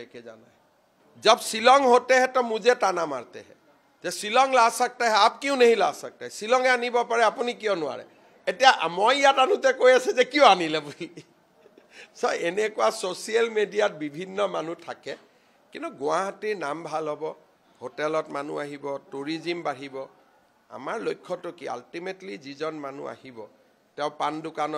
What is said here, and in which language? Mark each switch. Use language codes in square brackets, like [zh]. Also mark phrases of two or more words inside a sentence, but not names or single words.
[hi] लेके जाना है जब शिलोंग होते हैं तो मुझे ताना मारते हैं जो शिलोंग ला सकते हैं आप क्यों नहीं ला सकते [as] শিলং আনিব পাৰে আপুনি [hi] क्यों नोवारे [as] এতিয়া মই ইয়াত আনুতে কৈ আছে যে কিয় আনিলে বুলি সো এনেকুৱা সোশ্যাল মিডিয়াত বিভিন্ন মানুহ থাকে কিন্তু গুৱাহাটীৰ নাম ভাল হ'ব হোটেলত মানুহ আহিব টুৰিজম বাঢ়িব আমাৰ লক্ষ্যটো কি আলটিমেটলি যিজন মানুহ আহিব তেওঁ পান দোকানত